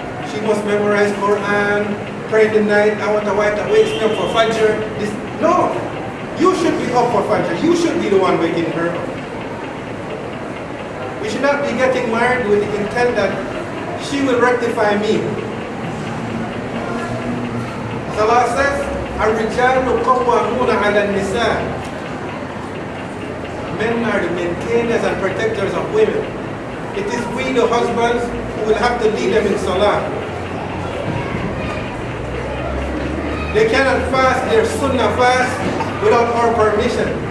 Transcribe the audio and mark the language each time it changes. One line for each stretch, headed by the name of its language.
English: She must memorize Quran, pray in the night. I want a wife that wakes me up for Fajr. No, you should be up for Fajr. You should be the one waking her up. We should not be getting married with the intent that she will rectify me.
Arabic: As Allah says, الرجال قوامون على النساء.
English: men are the maintainers and protectors of women. It is we, the husbands, who will have to lead them in salah. They cannot fast their sunnah fast without our permission.